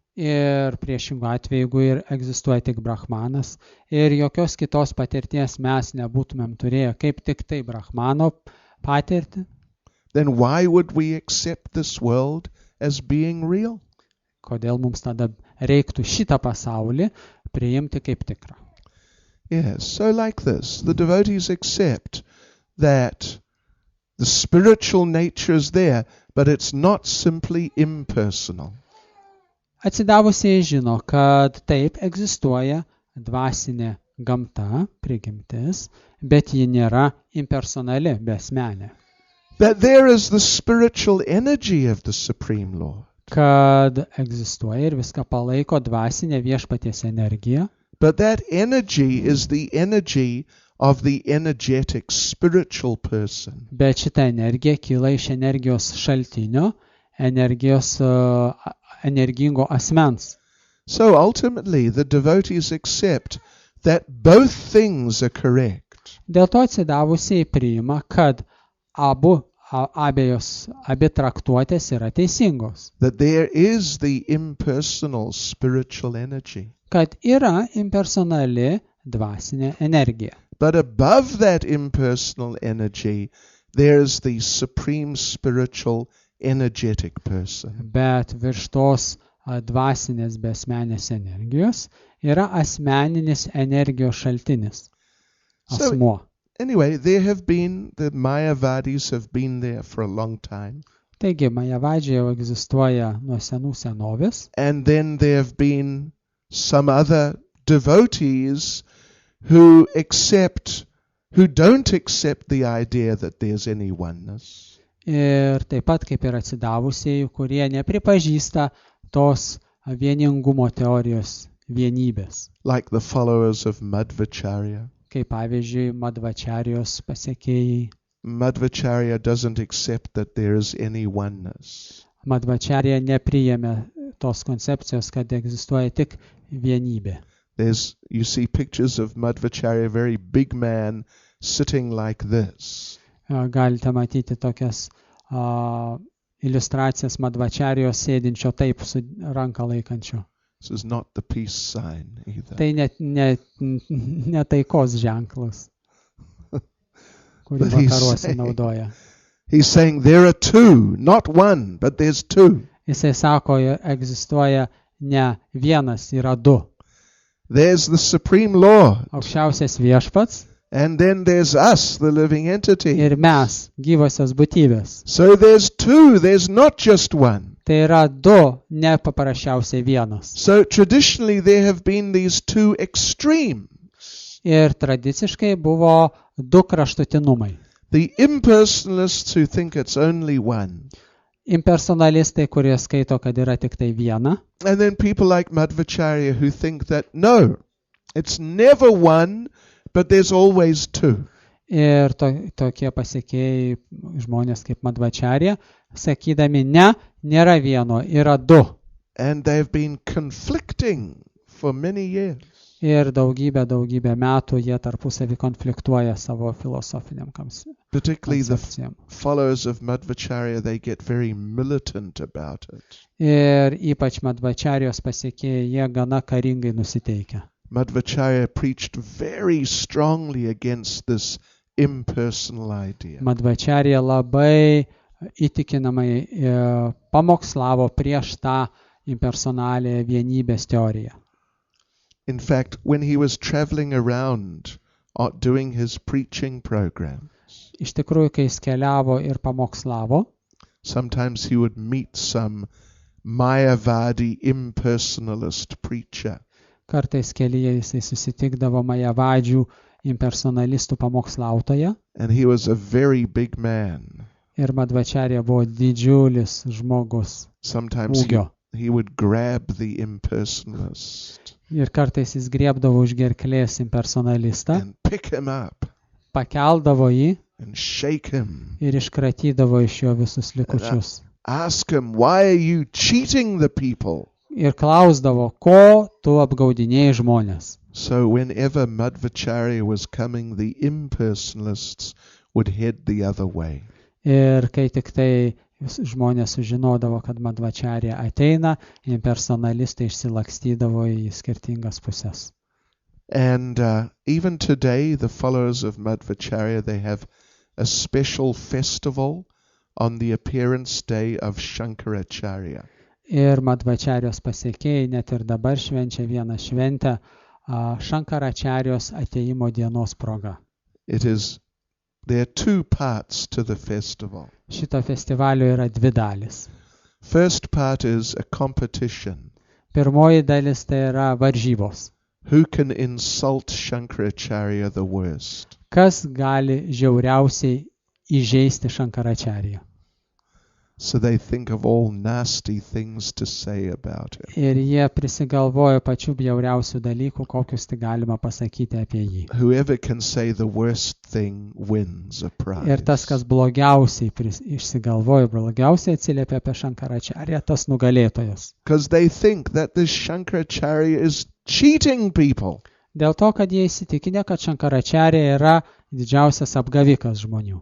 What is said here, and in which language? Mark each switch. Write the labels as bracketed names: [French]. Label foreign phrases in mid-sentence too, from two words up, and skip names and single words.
[Lithuanian] Ir priešingų atveju, jeigu ir egzistuoja tik Brahmanas ir jokios kitos patirties mes nebūtumėm turėję, kaip tik tai Brahmano patirtį, [English] then why would we accept this world as being real? [Lithuanian] kodėl mums tada reiktų šitą pasaulį priimti kaip tikrą? [English] Yes, so like this, the devotees accept that the spiritual nature is there, but it's not simply impersonal. [Lithuanian] Atsidavusiai žino, kad taip egzistuoja dvasinė gamta, prigimtis, bet ji nėra impersonali, besmenė. [English] That there is the spiritual energy of the Supreme Lord. [Lithuanian] Kad egzistuoja ir viską palaiko dvasinė viešpaties energija, [English] But that energy is the energy of the energetic spiritual person. [Lithuanian] bet šita energija kyla iš energijos šaltinio, energingo asmens. [English] So ultimately the devotees accept that both things are correct. [Lithuanian] Dėl to atsidavusiai priima, kad abi traktuotės yra teisingos. [English] That there is the impersonal spiritual energy. [Lithuanian] Kad yra impersonali dvasinė energija. [English] But above that impersonal energy, there is the supreme spiritual energetic person. [Lithuanian] Bet virš tos dvasinės besmenės energijos yra asmeninis energijos šaltinis. Asmuo. [English] Anyway, the Mayavadis have been there for a long time. [Lithuanian] Taigi, Majavadžiai jau egzistuoja nuo senų senovės. [English] And then there have been some other devotees who don't accept the idea that there's any oneness. [Lithuanian] Ir taip pat kaip ir atsidavusieji, kurie nepripažįsta tos vieningumo teorijos vienybės. [English] Like the followers of Madhvacharya. [Lithuanian] Kaip pavyzdžiui, Madhvačarijos pasekėjai. [English] Madhvacharya doesn't accept that there is any oneness. [Lithuanian] Madhvačarija nepriėmė tos koncepcijos, kad egzistuoja tik vienybė. [English] You see pictures of Madhvacharya, a very big man, sitting like this. [Lithuanian] Galite matyti tokias iliustracijas Madhvačarijos sėdinčio taip su ranką laikančio. [English] This is not the peace sign either. [Lithuanian] Tai ne taikos ženklas, kurį vakaruose naudoja. [English] He's saying there are two, not one, but there's two. [Lithuanian] Jisai sako, egzistuoja ne vienas, yra du. [English] There's the Supreme Lord. [Lithuanian] Aukščiausias viešpats. [English] And then there's us, the living entity. [Lithuanian] Ir mes, gyvosios būtybės. [English] So there's two, there's not just one. [Lithuanian] Tai yra du, ne paprasčiausiai vienas. [English] So traditionally there have been these two extremes. [Lithuanian] Ir tradiciškai buvo du kraštutinumai. [English] The impersonalists who think it's only one. [Lithuanian] Impersonalistai, kurie skaito, kad yra tik tai viena. [English] And then people like Madhvacharya who think that no, it's never one, but there's always two. [Lithuanian] Ir tokie pasekėjai žmonės kaip Madhvacharya, sakydami ne, nėra vieno, yra du. [English] And they've been conflicting for many years. [Lithuanian] Ir daugybę metų jie tarpusavį konfliktuoja savo filosofiniam koncepcijom. [English] Particularly the followers of Madhvacharya, they get very militant about it. [Lithuanian] Ir ypač Madhvacharyos pasekėjai, jie gana karingai nusiteikia. [English] Madhvacharya preached very strongly against this impersonal idea. [Lithuanian] Madhvacharya labai įtikinamai pamokslavo prieš tą impersonalią vienybės teoriją. [English] In fact, when he was traveling around doing his preaching programs, [Lithuanian] Iš tikrųjų, kai jis keliavo ir pamokslavo, [English] sometimes he would meet some Mayavadi impersonalist preacher. [Lithuanian] kartais kelyje jisai susitikdavo majavadžių impersonalistų pamokslautoje [English] And he was a very big man. [Lithuanian] ir Madhvacharya buvo didžiulis žmogus [English] Sometimes [Lithuanian] ūgio. [English] he would grab the impersonalist [Lithuanian] Ir kartais jis griebdavo už gerklės impersonalistą, [English] and pick him up [Lithuanian] pakeldavo jį [English] and shake him. [Lithuanian] ir iškratydavo iš jo visus likučius. [English] Ask him, why are you cheating the people? [Lithuanian] Ir klausdavo, ko tu apgaudinėjai žmonės. [English] So whenever Madhvacharya was coming, the impersonalists would head the other way. [Lithuanian] Ir kai tik tai žmonės sužinodavo, kad Madhvacharya ateina, impersonalistai išsilakstydavo į skirtingas pusės. [English] And even today, the followers of Madhvacharya, they have a special festival on the appearance day of Shankaracharya. [Lithuanian] Ir Madhvacharyos pasiekėjai net ir dabar švenčia vieną šventę Shankaracharyos atėjimo dienos proga. [English] There are two parts to the festival. [Lithuanian] Šito festivalio yra dvi dalis. [English] First part is a competition. [Lithuanian] Pirmoji dalis tai yra varžybos. [English] Who can insult Shankaracharya the worst? [Lithuanian] Kas gali žiauriausiai įžeisti Shankaracharya? [English] So they think of all nasty things to say about him. [Lithuanian] Ir jie prisigalvojo pačių bjauriausių dalykų, kokius tik galima pasakyti apie jį. [English] Whoever can say the worst thing wins a prize. [Lithuanian] Ir tas, kas blogiausiai išsigalvojo, blogiausiai atsiliepia apie Shankaracharya, tas nugalėtojas. [English] Because they think that this Shankaracharya is cheating people. [Lithuanian] Dėl to, kad jie įsitikinę, kad Shankaracharya yra didžiausias apgavikas žmonių.